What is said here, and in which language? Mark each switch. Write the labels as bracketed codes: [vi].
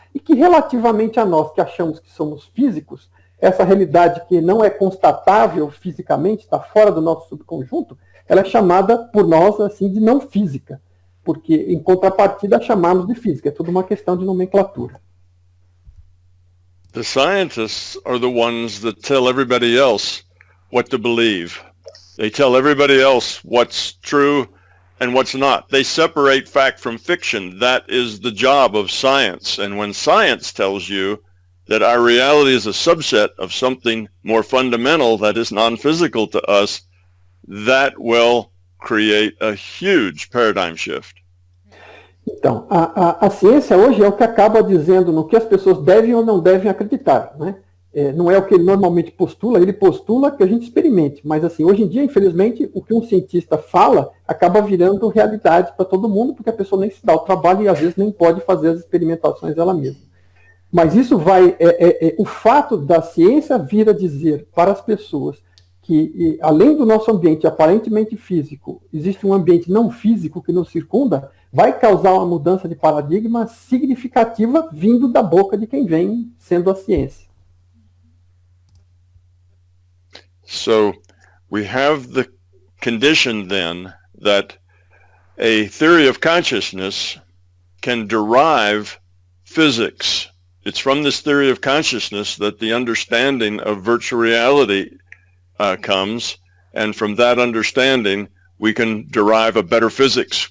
[pt] E que relativamente a nós, que achamos que somos físicos, essa realidade que não é constatável fisicamente, está fora do nosso subconjunto, ela é chamada por nós assim de não física, porque em contrapartida chamamos de física, é tudo uma questão de nomenclatura. [en] The scientists are the ones that tell everybody else what to believe. They tell everybody else what's true and what's not. They separate fact from fiction. That is the job of science. And when science tells you that our reality is a subset of something more fundamental that is non-physical to us, that will create a huge paradigm shift. [pt] Então, a ciência hoje é o que acaba dizendo no que as pessoas devem ou não devem acreditar, né? Não é o que ele normalmente postula, ele postula que a gente experimente, mas assim, hoje em dia, infelizmente, o que um cientista fala acaba virando realidade para todo mundo, porque a pessoa nem se dá o trabalho e às vezes nem pode fazer as experimentações ela mesma. Mas isso vai, o fato da ciência vir a dizer para as pessoas que, além do nosso ambiente aparentemente físico, existe um ambiente não físico que nos circunda, vai causar uma mudança de paradigma significativa vindo da boca de quem vem sendo a ciência. [en] So we have the condition then that a theory of consciousness can derive physics. It's from this theory of consciousness that the understanding of virtual reality comes, and from that understanding we can derive a better physics.